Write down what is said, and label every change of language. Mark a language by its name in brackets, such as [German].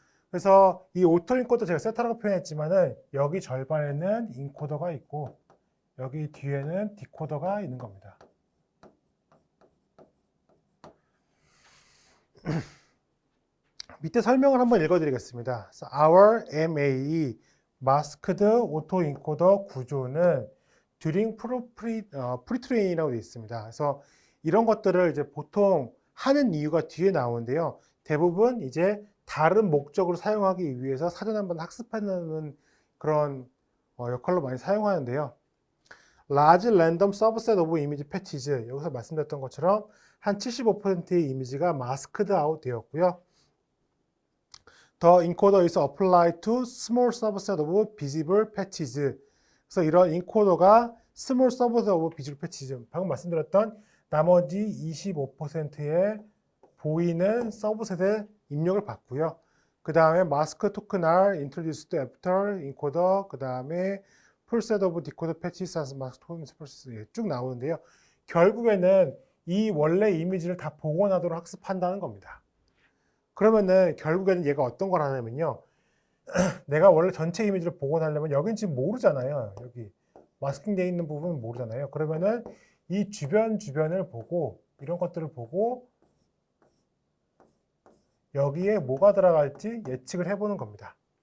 [Korean] 그래서 이 오토인코더 제가 세타라고 표현했지만은 여기 절반에는 인코더가 있고 여기 뒤에는 디코더가 있는 겁니다. 밑에 설명을 한번 읽어드리겠습니다. [English] Our MAE Masked Autoencoder [Korean] 구조는 [English] during pre-train이라고 되어 있습니다. [Korean] 그래서 이런 것들을 이제 보통 하는 이유가 뒤에 나오는데요. 대부분 이제 다른 목적으로 사용하기 위해서 사전 한번 학습하는 그런 역할로 많이 사용하는데요. [English] Large Random Subset of Image Patches, [Korean] 여기서 말씀드렸던 것처럼 한 75%의 이미지가 마스크드 아웃 되었고요. [English] The encoder is applied to small subset of visible patches. [Korean] 그래서 이런 인코더가 [English] small subset of visible patches, [Korean] 방금 말씀드렸던 나머지 25%의 보이는 서브셋의 입력을 받고요. 그 다음에 마스크 토큰 [English] are introduced after encoder, [Korean] 그 다음에 [English] full set of decoder patches as mask token process [Korean] 쭉 나오는데요. 결국에는 이 원래 이미지를 다 복원하도록 학습한다는 겁니다. 그러면은 결국에는 얘가 어떤 걸 하냐면요. 내가 원래 전체 이미지를 복원하려면 여긴 지금 모르잖아요. 여기 마스킹 되어 있는 부분은 모르잖아요. 그러면은 이 주변을 보고 이런 것들을 보고 여기에 뭐가 들어갈지 예측을 해보는 겁니다.